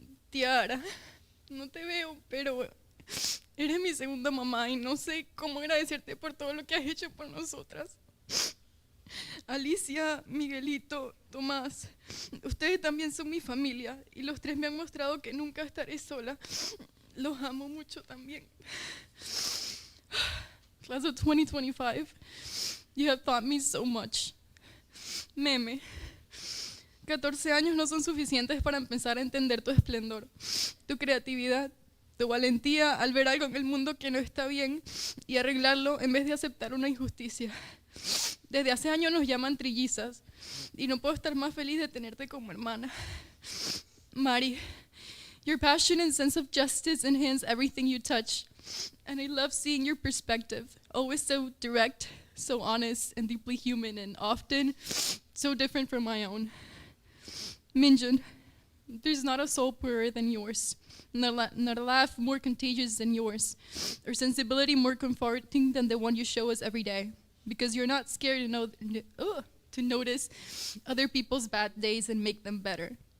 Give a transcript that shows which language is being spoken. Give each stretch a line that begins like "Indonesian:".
Spanish: Tiara, no te veo, pero eres mi segunda mamá y no sé cómo agradecerte por todo lo que has hecho por nosotras. Alicia, Miguelito, Tomás, ustedes también son mi familia y los tres me han mostrado que nunca estaré sola. Los amo mucho también.
English: Class of 2025, you have taught me so much.
Spanish: Meme, 14 años no son suficientes para empezar a entender tu esplendor, tu creatividad, tu valentía al ver algo en el mundo que no está bien y arreglarlo en vez de aceptar una injusticia. Desde hace años nos llaman trillizas y no puedo estar más feliz de tenerte como hermana.
English: Mari, your passion and sense of justice enhance everything you touch, and I love seeing your perspective, always so direct, so honest, and deeply human, and often so different from my own. Minjun, there's not a soul purer than yours, not a laugh more contagious than yours, or sensibility more comforting than the one you show us every day, because you're not scared to notice other people's bad days and make them better.